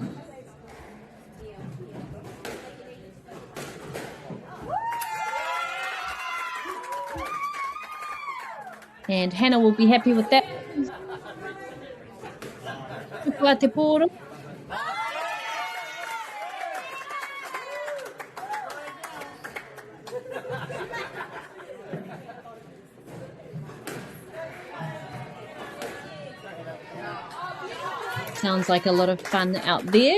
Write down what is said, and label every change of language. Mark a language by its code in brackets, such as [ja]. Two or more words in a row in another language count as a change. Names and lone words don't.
[en] And Hannah will be happy with that. [mi] Kua te pōro. [en] Sounds like a lot of fun out there.